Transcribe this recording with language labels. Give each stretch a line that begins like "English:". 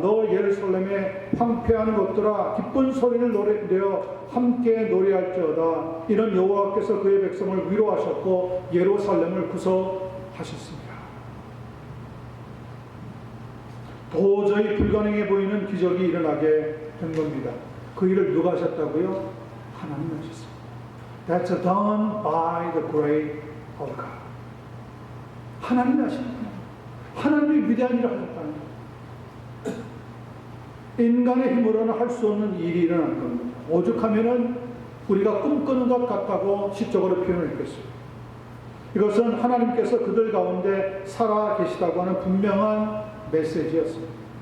Korean: 너 예루살렘의 황폐한 것들아 기쁜 소리를 내어 함께 노래할지어다. 이는 여호와께서 그의 백성을 위로하셨고 예루살렘을 구속하셨습니다. 도저히 불가능해 보이는 기적이 일어나게 된 겁니다. 그 일을 누가 하셨다고요? 하나님이 하셨습니다.
English: That's done by the grace of God.
Korean: 하나님이 하시는 거예요. 하나님이 위대한 일을 하셨다는 거예요. 인간의 힘으로는 할 수 없는 일이 일어난 겁니다. 오죽하면은 우리가 꿈꾸는 것 같다고 시적으로 표현을 했겠어요. 이것은 하나님께서 그들 가운데 살아 계시다고 하는 분명한 메시지였습니다.